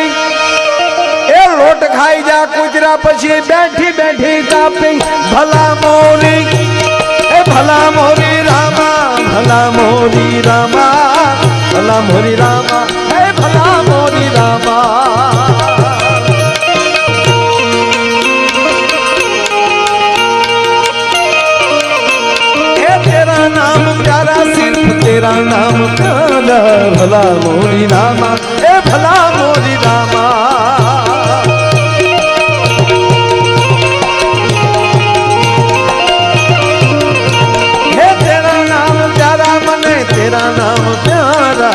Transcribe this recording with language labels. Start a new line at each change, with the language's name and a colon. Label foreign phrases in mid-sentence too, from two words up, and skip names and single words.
Gujarati: એ લોટ ખાઈ જા કુતરા પછી બેઠી બેઠી કાપી. ભલા મોરી, એ ભલા મોરી રામા, ભલા મોરી રામા, ભલા મોરી રામા, એ ભલા મોરી રામા.
Hindi: नाम प्यारा सिर्फ तेरा नाम प्यारा.
Gujarati: ભલા મોરી રામા, એ ભલા મોરી રામા.
Hindi: हे तेरा नाम प्यारा मने तेरा नाम प्यारा.